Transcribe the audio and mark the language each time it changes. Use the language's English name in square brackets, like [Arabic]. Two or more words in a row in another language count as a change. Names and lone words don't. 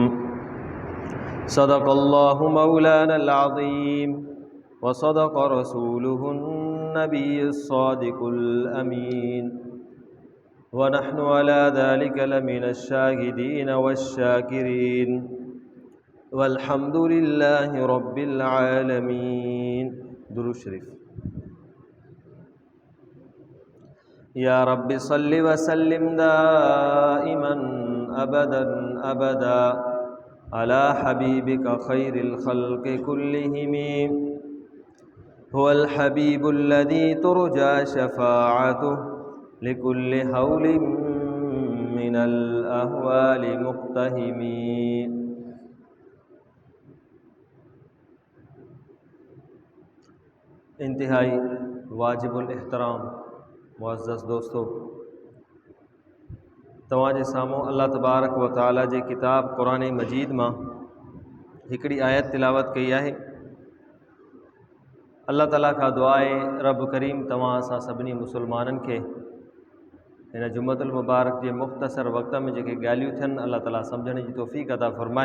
[Arabic] صدق الله مولانا العظيم وصدق رسوله النبي الصادق الأمين ونحن على ذلك لمن الشاهدين والشاكرين والحمد لله رب العالمين. [Sindhi] दुरूद शरीफ। [Arabic] يا رب صل وسلم دائما أبدا على حبيبك خير الخلق كلهم هو الحبيب الذي ترجى شفاعته لكل هول من الأهوال مقتحم. [Sindhi] इंतहाई वाजिबुल एहतराम मुअज़्ज़ज़ दोस्तों, तव्हांजे साम्हूं अल्लाह तबारक व तआला जे किताब क़ुरान मजीद मां हिकिड़ी आयत तिलावत कई आहे। अल्लाह ताला खां दुआ आहे रब करीम तव्हां असां सभिनी मुसलमाननि खे हिन जुमतुल मुबारक जे मुख़्तसर वक़्त में जेके ॻाल्हियूं थियनि अल्लाह ताला सम्झण जी तौफ़ीक़ अता फ़रमाए।